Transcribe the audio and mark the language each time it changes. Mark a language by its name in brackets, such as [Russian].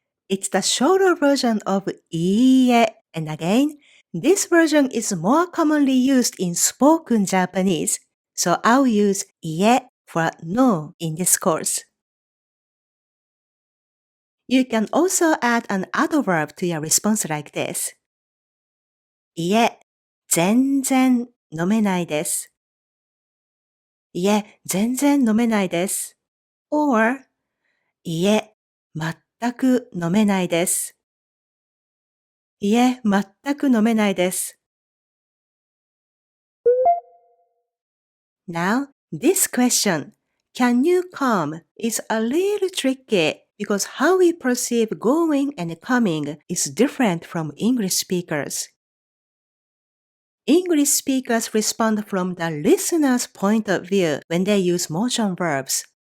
[English] It's the shorter version of いいえ. And again, this version is more commonly used in spoken Japanese, so I'll use いえ for no in this course. You can also add an adverb to your response like this. [Japanese] いえ、全然飲めないです。いえ、全然飲めないです。or いえ、全く飲めないです。いえ、全く飲めないです。 [English] Now, this question, can you come, is a little tricky because how we perceive going and coming is different from English speakers. English speakers respond from the listener's point of view when they use motion verbs.